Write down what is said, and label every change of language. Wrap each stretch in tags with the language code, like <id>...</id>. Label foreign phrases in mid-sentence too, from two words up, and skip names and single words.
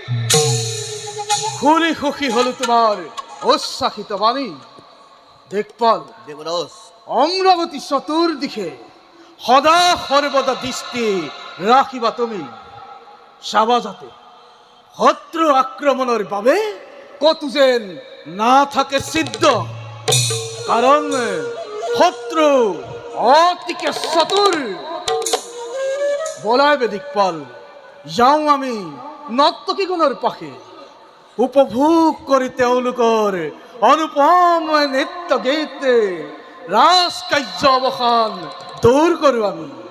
<as>শুনি সুখী হলো তোমাৰ উচ্ছ্বাসিত বাণী দেখপাল দেৱৰাজ অমৰাৱতী চতুৰ্দিশে সদা সৰ্বদা দৃষ্টি ৰাখিবা তুমি চাবা যাতে শত্ৰু আক্ৰমণৰ বাবে কতো যেন না থাকে সিদ্ধ কারণ শত্রু অতিকে চতুর বলাইবে দিকপাল যাওঁ আমি নৰ্তকীগণৰ পাশে উপভোগ কৰি তেওঁলোকৰ অনুপম নৃত্য গীত ৰাজ কাৰ্য অৱসান দূৰ কৰোঁ আমি</as>